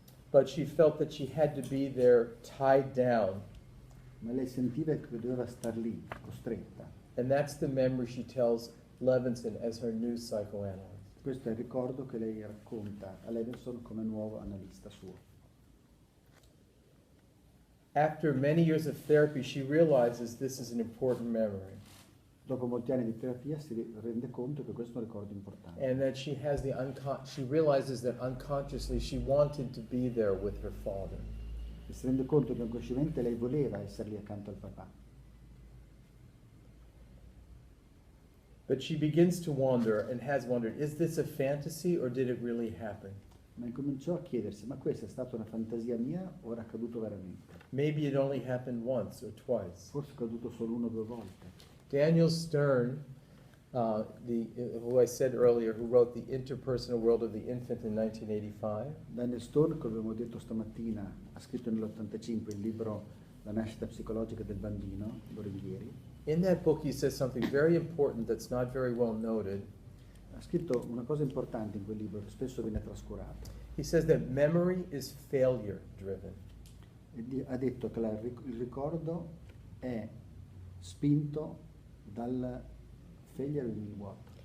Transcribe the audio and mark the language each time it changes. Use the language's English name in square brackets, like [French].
[English] But she felt that she had to be there tied down. [Italian] Ma lei sentiva che doveva star lì, costretta. [English] And that's the memory she tells Levinson as her new psychoanalyst. [Italian] Questo è il ricordo che lei racconta a Levinson come nuovo analista suo. [English] After many years of therapy, she realizes this is an important memory. [Italian] Dopo molti anni di terapia si rende conto che questo è un ricordo importante. [English] And that she has she realizes that unconsciously she wanted to be there with her father. [Italian] E si rende conto che inconsciamente lei voleva essere lì accanto al papà. [English] But she begins to wonder and has wondered, is this a fantasy or did it really happen? [Italian] Ma incominciò a chiedersi, ma questa è stata una fantasia mia o era accaduto veramente? [English] Maybe it only happened once or twice. [Italian] Forse è accaduto solo 1 o 2 volte. [English] Daniel Stern, who I said earlier, who wrote The Interpersonal World of the Infant in 1985, [Italian] Daniel Stone, come abbiamo detto stamattina, ha scritto nell'85 il libro La nascita psicologica del bambino, il libro di ieri. [English] in that book he says something very important that's not very well noted. [Italian] Ha scritto una cosa importante in quel libro che spesso viene trascurata. [English] He says that memory is failure driven. [Italian] Ha detto che il ricordo è spinto dal [English] failure in what?